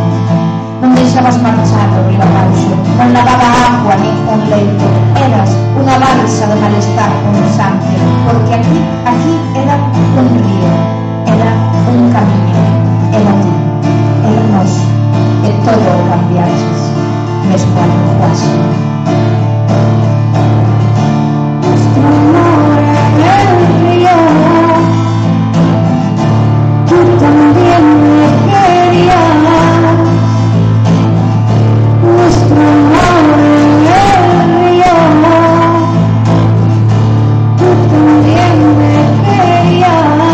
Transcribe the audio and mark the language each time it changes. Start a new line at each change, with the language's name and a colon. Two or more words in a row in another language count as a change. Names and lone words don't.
Galician: Non deixabas marchado riba abaixo, non lavaba agua ningún leito. Eras unha balsa de malestar pulsante, porque aquí era un río, era un camiño, era ti, era nós, e todo o cambiaches, mesmo a lenguaxe.
Spanish: Nuestro amor en el río, tú también me querías. Nuestro amor en el río, tú también me querías.